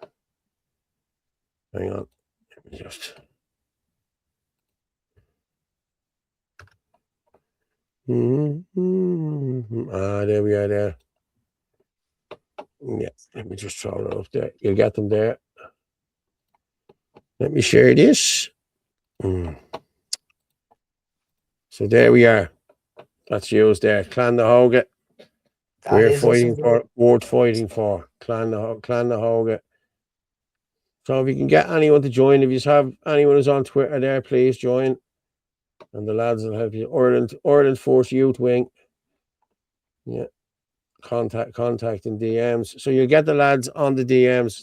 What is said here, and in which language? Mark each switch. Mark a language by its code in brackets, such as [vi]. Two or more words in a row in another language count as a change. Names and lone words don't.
[en] Hang on. Let me just. There we are there. Yeah, let me just throw it up there. You'll get them there. Let me share this. So there we are. That's used there. Clann hÓige. We're fighting for, worth fighting for. Clann hÓige. So if you can get anyone to join, if you have anyone who's on Twitter there, please join. And the lads will help you. Ireland Force Youth Wing. Yeah. Contacting DMs. So you'll get the lads on the DMs.